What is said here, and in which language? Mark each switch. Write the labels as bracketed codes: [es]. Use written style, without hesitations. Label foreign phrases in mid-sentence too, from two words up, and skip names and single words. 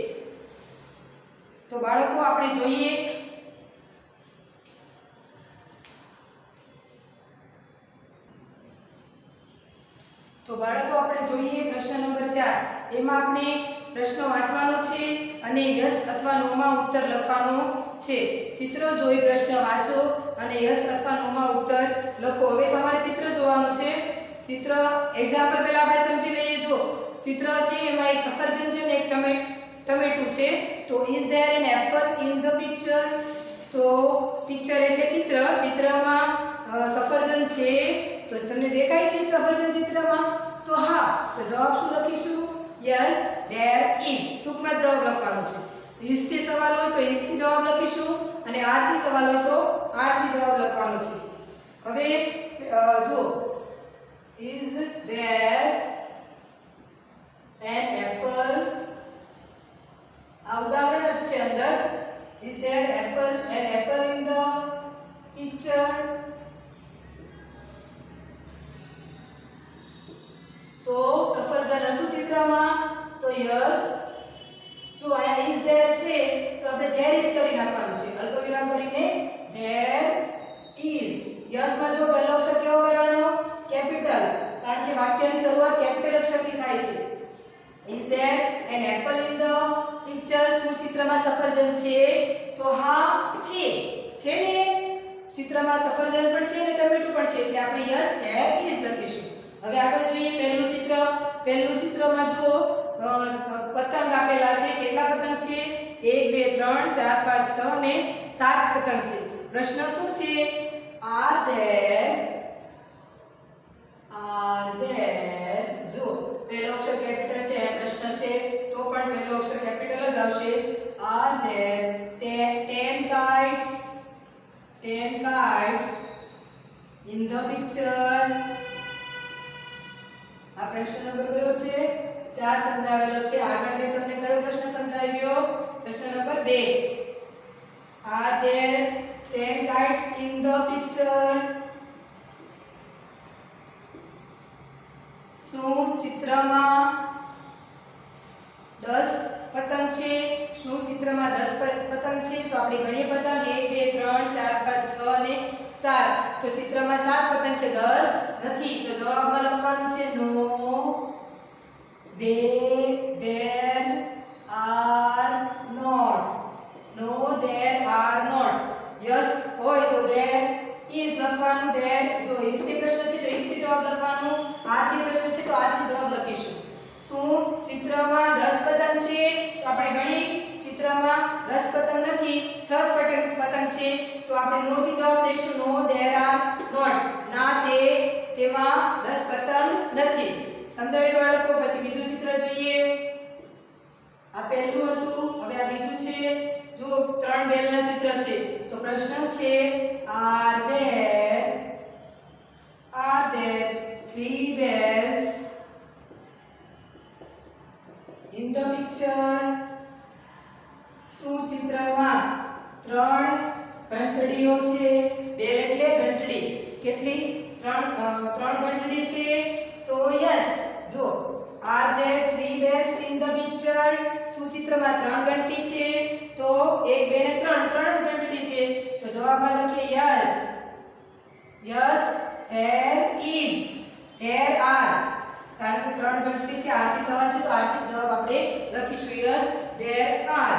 [gu] તો બાળકો આપણે જોઈએ પ્રશ્ન નંબર 4 એમાં આપણે પ્રશ્ન વાંચવાનો છે અને યસ અથવા નો માં ઉત્તર લખવાનો છે ચિત્રો જોઈ પ્રશ્ન વાંચો અને યસ અથવા નો માં ઉત્તર લખો હવે તમારે ચિત્ર જોવાનું છે ચિત્ર એક્ઝામ્પલ પહેલા આપણે સમજી લઈએ જો ચિત્ર છે એમાં એક સફરજન છે અને એક ટમેટું છે તો [en] is there an apple in the picture [gu] તો પિક્ચર એટલે ચિત્રમાં સફરજન છે તો તમને દેખાય છે સફરજન ચિત્રમાં તો હા તો જવાબ શું લખીશું [en] yes there is [gu] ટૂંકમાં જવાબ લખવાનો છે is થી સવાલ હોય તો is થી જવાબ લખીશું અને are થી સવાલ હોય તો are થી જવાબ લખવાનો છે હવે જો [en] is there an apple [gu] આ ઉદાહરણ જ છે અંદર [en] is there an apple in the picture [gu] તો સફરજન હતું ચિત્રમાં તો યસ જો આયા [en] is there [gu] છે તો આપણે [en] there is [gu] કરી નાખવાનું છે અલ્પવિરામ કરીને [en] there is [gu] યસ માં જો પહેલો અક્ષર કેવો કરવાનો કેપિટલ કારણ કે વાક્યની શરૂઆત કેપિટલ અક્ષરથી થાય છે [en] is there an apple in the picture [gu] શું ચિત્રમાં સફરજન સફરજન છે તો હા છે ને ચિત્રમાં સફરજન પણ છે અને ટમેટું પણ છે એટલે આપણે [en] yes there is [gu] લખીશું. હવે આગળ જોઈએ પહેલું ચિત્રમાં જુઓ પતંગ આપેલા છે. કેટલા પતંગ છે? 1 2 3 4 5 6 અને 7 પતંગ છે. પ્રશ્ન શું છે? [en] are there [gu] જો પહેલો અક્ષર કેપિટલ છે પ્રશ્ન છે તો પણ પહેલો અક્ષર કેપિટલ જ આવશે. [en] are there 10 kites in the picture. [gu] આ પ્રશ્ન નંબર કયો છે? 4 સમજાવેલો છે. આગળ મેં તમને કયો પ્રશ્ન સમજાવ્યો? પ્રશ્ન નંબર 2. [en] Are there 10 kites in the picture? [gu] શું ચિત્રમાં 10 પતંગ છે? શું ચિત્રમાં 10 પતંગ છે? તો આપણે ગણીએ પતંગ 1 2 3 4 5 6 અને 7. તો ચિત્રમાં 7 પતંગ છે 10 નથી. તો જવાબમાં લખવાનું છે [en] no there are not. [gu] યસ હોય તો [en] there is [gu] લખવાનું. there જો is થી પ્રશ્ન છે તો is થી જવાબ લખવાનું. are થી પ્રશ્ન છે તો are થી જવાબ લખીશું. શું ચિત્રમાં 10 પતંગ છે? તો આપણે ગણી ચિત્રમાં 10 પતંગ નથી 6 પતંગ છે તો આપણે નો થી જવાબ દઈશું. [en] no there are not. [gu] ના તેમાં 10 પતંગ નથી. સમજાવ્યું બાળકો? પછી બીજું ચિત્ર જોઈએ. આ પહેલું હતું. હવે આ બીજું છે. જો 3 બેલના ચિત્ર છે તો પ્રશ્ન છે [en] are there 3 bells in the picture? [gu] શું ચિત્રમાં 3 ઘંટડીઓ છે? બેલ એટલે ઘંટડી. કેટલી? 3 ઘંટડી છે તો યસ. જો [en] are there 3 bells in the picture? [gu] શું ચિત્રમાં 3 ઘંટી છે તો 1 2 ને 3 જ ઘંટડી છે તો જવાબમાં લખીએ [en] yes there are. [gu] કારણ કે 3 ઘંટડી છે આરથી સવાલ છે તો આરથી જવાબ આપણે લખીશું [en] yes there are.